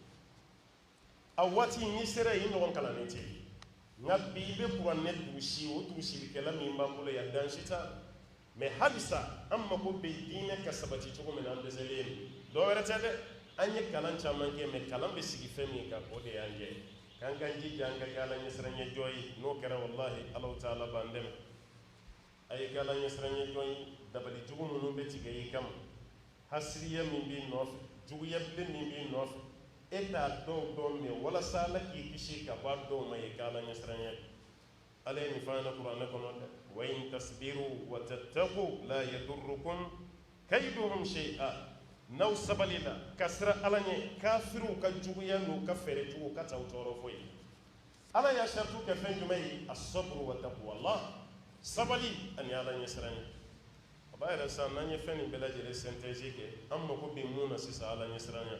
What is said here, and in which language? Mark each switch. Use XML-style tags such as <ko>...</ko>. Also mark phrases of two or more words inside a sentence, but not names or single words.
<bm>a waati n'i sera yen ɲɔgɔn kalannen tɛ nka bi i bɛ kuranɛ dugusi o dugusilikɛla min b'an bolo yan dan si t'a mais halisa an mako bɛ diinɛ ka sabati cogo min na an dɛsɛlen don dɔw wɛrɛ tɛ dɛ an ye kalan caman kɛ mais kalan bɛ sigi fɛn min kan o de y'an jɛ k'an k'an jija an ka kɛ ala ɲɛsiranɲɛ jɔn ye n'o kɛra wallahi alaw taala b'an dɛmɛ a ye kɛ ala ɲɛsiranɲɛ jɔn ye dabali jugu minnu bɛ tigɛ i kama hasiriya min b'i nɔfɛ juguya bilen min b'i nɔfɛ e t'a dɔw dɔn mais walasa ala k'i kisi ka bɔ a dɔw ma ye kɛ ala ɲɛsiranɲɛ ala ye nin f'an ɲɛna kuranɛ kɔnɔ dɛ</bm> <ar>وإن تصبروا وتتقوا لا يضركم كيدهم شيئا</ar> <bm>n'aw sabalila ka sira ala ɲɛ kafiriw ka juguya n'u ka fɛɛrɛ jugu ka t'aw tɔɔrɔ foyi ala y'a saratu kɛ fɛn jumɛn ye</bm> <ar>الصبر وتقوى الله</ar> <bm>sabali ani ala ɲɛ siranɲɛ a b'a yɛrɛ sisan n'an ye fɛn nin bɛɛ lajɛlen synthèse kɛ an mako bɛ mun na sisan ala ɲɛ siranɲɛ</bm>